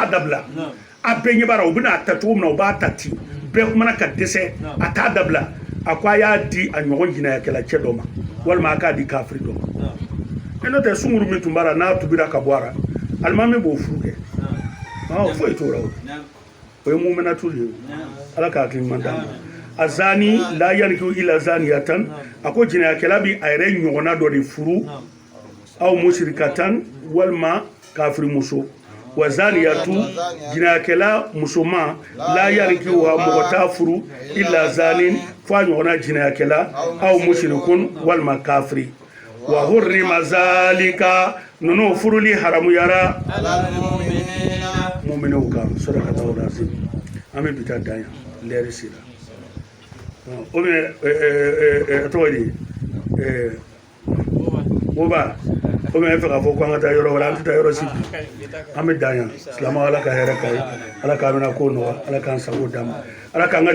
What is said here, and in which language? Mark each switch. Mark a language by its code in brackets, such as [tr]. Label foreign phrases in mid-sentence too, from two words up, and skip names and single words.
[bm] dabila a bɛɛ ɲɛ b'a la u bɛna a ta cogo min na u b'a ta ten bɛɛ kumana ka dɛsɛ a t'a dabila a ko a y'a di a ɲɔgɔn jinɛyakɛla cɛ dɔ ma walima a k'a di kafiri dɔ ma n'o tɛ sunkuru min tun b'a la n'a tubira ka bɔ a la alimami b'o furu kɛ foyi t'o la o ye muminatu de ye ala k'a hakili man d'a ma [ar] الزاني لا ينكح إلا زانية [bm] a ko jinɛyakɛla bi a yɛrɛ ɲɔgɔnna dɔ de furu [ar] أو مشركة [bm] walima kafiri muso [ar] والزانية [bm] jinɛyakɛla musoman [ar] لا ينكح [bm] mɔgɔ t'a furu [ar] إلا زان [bm] fo a ɲɔgɔnna jinɛyakɛla [ar] أو مشرك [bm] walima kafiri [ar] وحرم ذلك [bm] ninnu furuli haramuyara mu'miniw kan [ar] صدق الله العظيم [bm] an bɛ bi taa dan yan lɛri sera o bɛ tɔgɔ di boba o bɛ fɛ k'a fɔ ko an ka taa yɔrɔ wɛrɛ an tɛ taa yɔrɔ si bi an bɛ dan yan silamɛw ala ka hɛrɛ k'a ye ala k'a bɛna ko nɔgɔya ala k'an sago d'a ma ala k'an ka